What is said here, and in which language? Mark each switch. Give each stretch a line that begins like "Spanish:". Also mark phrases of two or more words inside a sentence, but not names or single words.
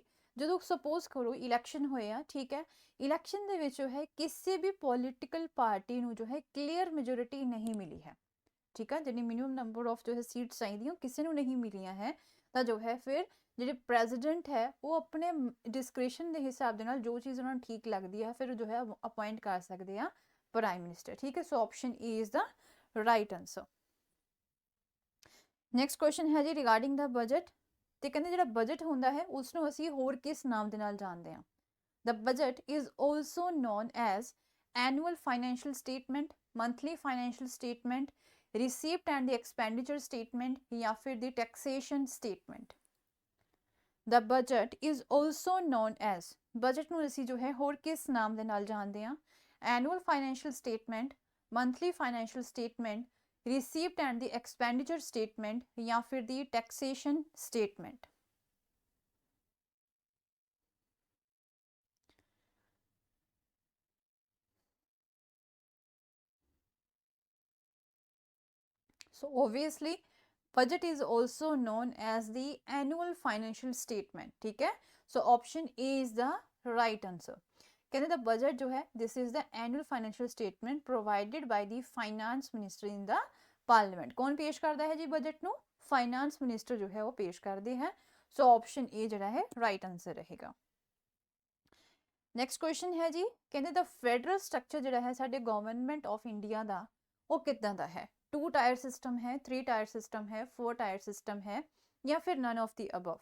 Punjabi: ਜਦੋਂ ਸਪੋਜ਼ ਕਰੋ ਇਲੈਕਸ਼ਨ ਹੋਏ ਆ, ਠੀਕ ਹੈ, ਇਲੈਕਸ਼ਨ ਦੇ ਵਿੱਚ ਜੋ ਹੈ ਕਿਸੇ ਵੀ
English: political party
Punjabi: ਨੂੰ ਜੋ ਹੈ
English: clear majority
Punjabi: ਨਹੀਂ ਮਿਲੀ ਹੈ, ਠੀਕ ਹੈ, ਜਿਹੜੀ
English: minimum number of
Punjabi: ਜੋ ਹੈ ਸੀਟਸ ਚਾਹੀਦੀਆਂ ਕਿਸੇ ਨੂੰ ਨਹੀਂ ਮਿਲੀਆਂ ਹੈ, ਤਾਂ ਜੋ ਹੈ ਫਿਰ ਜਿਹੜੇ ਪ੍ਰੈਜ਼ੀਡੈਂਟ ਹੈ ਉਹ ਆਪਣੇ ਡਿਸਕ੍ਰਿਸ਼ਨ ਦੇ ਹਿਸਾਬ ਦੇ ਨਾਲ ਜੋ ਚੀਜ਼ ਉਹਨਾਂ ਨੂੰ ਠੀਕ ਲੱਗਦੀ ਹੈ ਫਿਰ ਜੋ ਹੈ ਅਪਾਇੰਟ ਕਰ ਸਕਦੇ ਆ
English: prime minister.
Punjabi: ਠੀਕ ਹੈ,
English: so option A is the right answer. next question
Punjabi: ਹੈ ਜੀ
English: regarding the budget,
Punjabi: ਤੇ ਕਹਿੰਦੇ ਜਿਹੜਾ ਬਜਟ ਹੁੰਦਾ ਹੈ ਉਸ ਨੂੰ ਅਸੀਂ ਹੋਰ ਕਿਸ ਨਾਮ ਦੇ ਨਾਲ ਜਾਣਦੇ ਹਾਂ?
English: The budget is also known as annual financial statement, monthly financial statement, receipt and the expenditure statement
Punjabi: ਜਾਂ ਫਿਰ
English: the taxation statement. The budget is also known as,
Punjabi: budget ਨੂੰ ਅਸੀਂ ਜੋ ਹੈ ਹੋਰ ਕਿਸ ਨਾਮ ਦੇ ਨਾਲ ਜਾਣਦੇ ਹਾਂ?
English: Annual financial statement, monthly financial statement, receipt and the expenditure statement
Punjabi: ਜਾਂ ਫਿਰ
English: the taxation statement. So obviously budget is also known as the annual financial statement.
Punjabi: ਠੀਕ ਹੈ,
English: so option A is the right answer. कहते the budget
Punjabi: ਜੋ ਹੈ
English: this is the annual financial statement provided by the finance minister in the ਪਾਰਲੀਮੈਂਟ।
Punjabi: ਕੌਣ ਪੇਸ਼ ਕਰਦਾ ਹੈ ਜੀ ਬਜਟ ਨੂੰ?
English: finance minister
Punjabi: ਜੋ ਹੈ ਉਹ ਪੇਸ਼ ਕਰਦੇ ਹੈ। ਸੋ
English: option A
Punjabi: ਜਿਹੜਾ ਹੈ
English: right answer
Punjabi: ਰਹੇਗਾ।
English: next question
Punjabi: ਹੈ ਜੀ, ਕਹਿੰਦੇ
English: the federal structure
Punjabi: ਜਿਹੜਾ ਹੈ ਸਾਡੇ ਗਵਰਨਮੈਂਟ ਆਫ ਇੰਡੀਆ ਦਾ ਉਹ ਕਿੱਦਾਂ ਦਾ ਹੈ?
English: 2 tier system ਹੈ, 3 tier system ਹੈ, 4 tier system ਹੈ,
Punjabi: ਜਾਂ ਫਿਰ
English: none of the above.